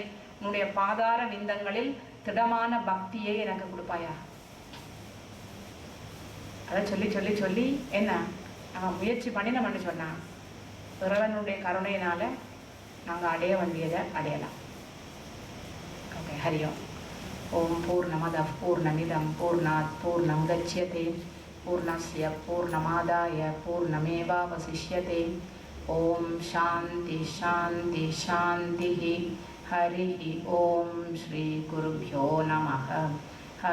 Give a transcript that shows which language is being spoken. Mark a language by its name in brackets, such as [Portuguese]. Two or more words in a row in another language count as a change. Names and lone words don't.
[Tamil] உன்னுடைய பாதார விந்தங்களில் திடமான பக்தியை எனக்கு கொடுப்பாயாக. அதை சொல்லி சொல்லி சொல்லி என்ன நம்ம முயற்சி பண்ணினோம்னு சொன்னான். இறைவனுடைய கருணையினால நாங்கள் அடைய வேண்டியதை அடையலாம். [Sanskrit] ஓகே, हरियोम्। ओम् पूर्णमद पूर्णमिदम् पूर्णात् पूर्णम् कच्यते पूर्णस्य पूर्णमादाय पूर्णमेवावशिष्यते. ओम् शान्ति शान्ति शान्ति. हरि ओम्। श्री गुरुभ्यो नमः.